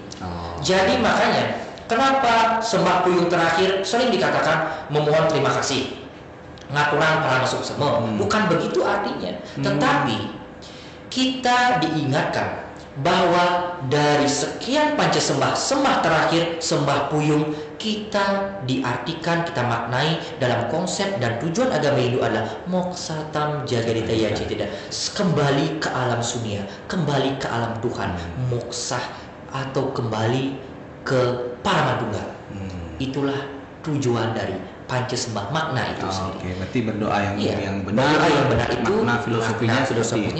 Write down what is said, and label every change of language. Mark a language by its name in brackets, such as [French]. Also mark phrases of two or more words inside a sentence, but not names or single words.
[Indonesian] Jadi makanya kenapa sembah puyung terakhir sering dikatakan memohon terima kasih, ngaturan para masuk semua. Bukan begitu artinya, tetapi kita diingatkan bahwa dari sekian pancasembah, sembah terakhir, sembah puyung, kita diartikan, kita maknai dalam konsep dan tujuan agama Hindu adalah [Sanskrit] moksatam jagadita yajitida, [Indonesian] kembali ke alam sunia, kembali ke alam Tuhan, moksa atau kembali ke Paramatunggal. Itulah tujuan dari pancasembah, makna itu sendiri. Berarti berdoa yang benar. Berdoa yang benar itu makna filosofinya